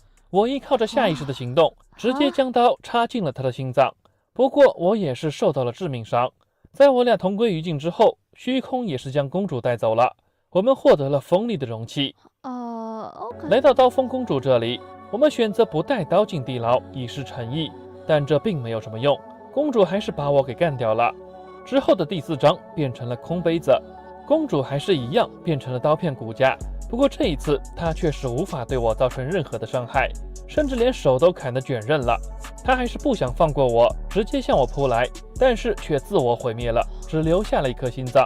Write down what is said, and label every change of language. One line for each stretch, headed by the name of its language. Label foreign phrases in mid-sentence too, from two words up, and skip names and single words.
Chinese: 我依靠着下意識的行動，直接將刀插進了她的心臟。不過我也是受到了致命傷。在我倆同歸於盡之後，虛空也是將公主帶走了。我們獲得了鋒利的容器。來到刀鋒公主這裡，我們選擇不帶刀進地牢，以示誠意，但這並沒有什麼用，公主還是把我給幹掉了。之後的第4章變成了空杯子， 公主还是一样变成了刀片骨架，不过这一次她确实无法对我造成任何的伤害，甚至连手都砍得卷刃了。她还是不想放过我，直接向我扑来，但是却自我毁灭了，只留下了一颗心脏。